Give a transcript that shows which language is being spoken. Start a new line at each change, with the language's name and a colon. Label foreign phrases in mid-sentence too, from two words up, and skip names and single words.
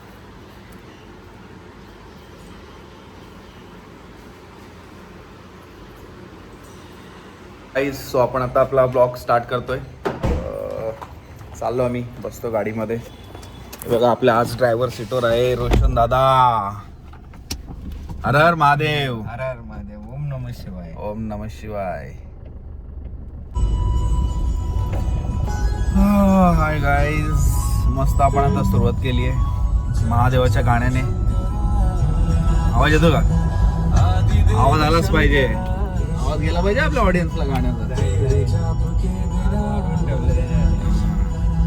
Marathi: सो आपण आता आपला
English: blog start
Marathi: करतोय. चाललो आम्ही, बसतो गाडीमध्ये. बघा, आपल्या आज ड्रायव्हर सीटवर आहे रोशन दादा. हर हर महादेव. हर हर महादेव.
Sanskrit: ओम नमः शिवाय. ओम नमः शिवाय.
English: hi guys,
Marathi: मस्त आपण आता सुरुवात केली आहे महादेवाच्या गाण्याने. आवाज येतो का? आवाज आलाच पाहिजे. आवाज गेला पाहिजे आपल्या ऑडियन्सला गाण्याचा.